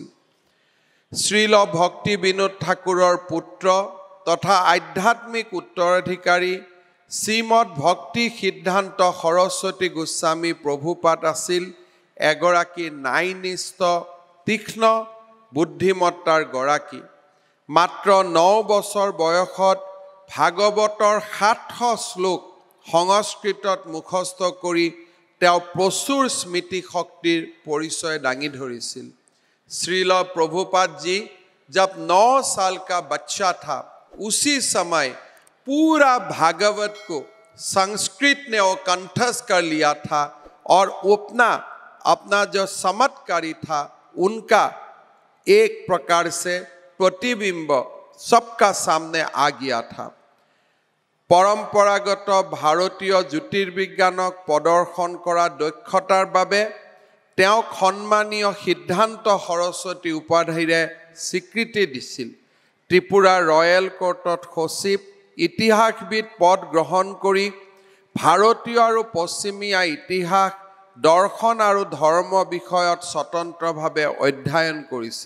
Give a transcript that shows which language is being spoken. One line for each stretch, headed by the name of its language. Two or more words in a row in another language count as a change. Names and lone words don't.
Assamese: শ্ৰীল ভক্তি বিনোদ ঠাকুৰৰ পুত্ৰ তথা আধ্যাত্মিক উত্তৰাধিকাৰী শ্ৰীমদ ভক্তি সিদ্ধান্ত সৰস্বতী গোস্বামী প্ৰভুপাদ আছিল এগৰাকী ন্যায়নিষ্ঠ তীক্ষ্ণ বুদ্ধিমত্তাৰ গৰাকী। মাত্ৰ 9 বছৰ বয়সত ভাগৱতৰ 700 শ্লোক সংস্কৃতত মুখস্থ কৰি তেওঁ প্ৰচুৰ স্মৃতি শক্তিৰ পৰিচয় দাঙি ধৰিছিল।
Hindi: श्रील प्रभुपाद जी जब 9 साल का बच्चा था उसी समय पूरा भागवत को संस्कृत ने वो कंठस्थ कर लिया था और अपना जो चमत्कारी था उनका एक प्रकार से प्रतिबिंब सबका सामने आ गया था।
Assamese: পৰম্পৰাগত ভাৰতীয় জ্যোতিৰ্বিজ্ঞানক প্ৰদৰ্শন কৰা দক্ষতাৰ বাবে তেওঁ সন্মানীয় সিদ্ধান্ত সৰস্বতী উপাধিৰে স্বীকৃতি দিছিল। ত্ৰিপুৰা ৰয়েল কোৰ্টত সচিব ইতিহাসবিদ পদ গ্ৰহণ কৰি ভাৰতীয় আৰু পশ্চিমীয়া ইতিহাস দৰ্শন আৰু ধৰ্ম বিষয়ত স্বতন্ত্ৰভাৱে অধ্যয়ন কৰিছিল।